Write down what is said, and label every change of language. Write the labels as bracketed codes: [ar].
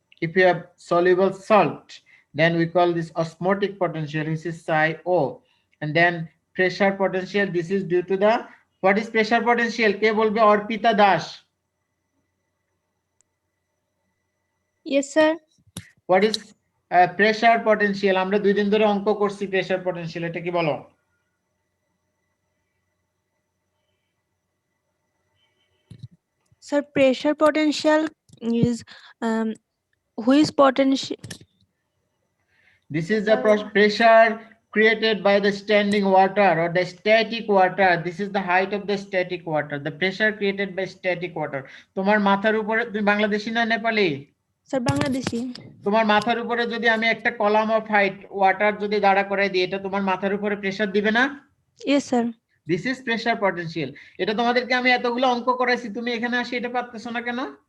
[en] If you have soluble salt, then we call this osmotic potential, which is psi O. And then pressure potential, this is due to the, what is pressure potential? [bn] Ke bolbe Orpita Das. [en] Yes, sir. What is pressure potential? [bn] আমরা 2 দিন ধরে অঙ্ক করছি pressure potential, এটা কি বলো? [en] Sir, pressure potential is which potential? This is the pressure created by the standing water or the static water. This is the height of the static water. The pressure created by static water. [bn] তোমার মাথার উপরে, তুমি বাংলাদেশী না Nepali? [en] Sir, Bangladeshi. [bn] তোমার মাথার উপরে যদি আমি একটা কলাম অফ হাইট ওয়াটার যদি দাঁড়া করাই দিই, এটা তোমার মাথার উপরে প্রেসার দিবে না? [en] Yes, sir. This is pressure potential. [bn] এটা তোমাদেরকে আমি এতগুলো অঙ্ক করাইছি, তুমি এখানে আসি এটা পারতেছো না কেন?